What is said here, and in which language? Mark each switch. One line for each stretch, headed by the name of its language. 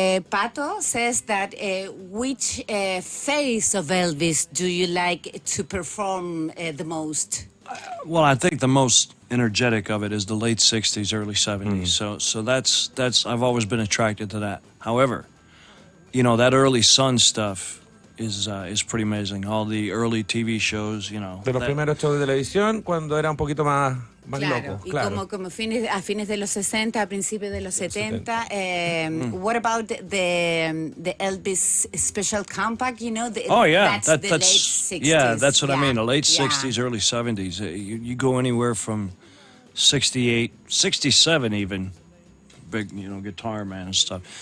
English: Pato says that which face of Elvis do you like to perform the most? Well, I think the most energetic of it is the late 60s, early 70s. So that's I've always been attracted to that. However, that early Sun stuff is pretty amazing. All the early TV shows,
Spanish: De los primeros shows de televisión, cuando era un poquito más Claro, loco. y Claro. como a fines de los 60, a principios de los 70.
English: What about the Elvis Special Compact? Oh yeah, that's the late 60s. Yeah, that's what I mean. The late Yeah. 60s, early 70s. You go anywhere from 68, 67 even. Big, Guitar Man and stuff.